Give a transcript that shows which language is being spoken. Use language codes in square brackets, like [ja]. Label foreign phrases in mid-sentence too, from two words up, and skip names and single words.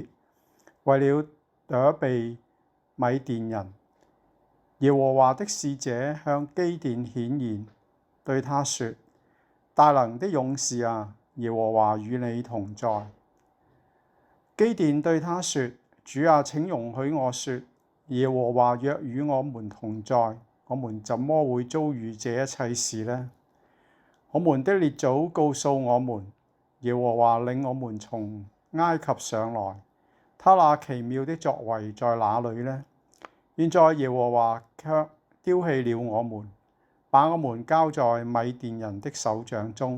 [zh] 為了躲避米甸人，耶和華的使者向基甸顯現，對他說：大能的勇士啊，耶和華與你同在。基甸對他說：主啊，請容許我說，耶和華若與我們同在，我們怎麼會遭遇這一切事呢？我們的列祖告訴我們，耶和華領我們從埃及上來。他那奇妙的作為在哪裏呢？現在耶和華卻丟棄了我們，把我們交在米甸人的手掌中。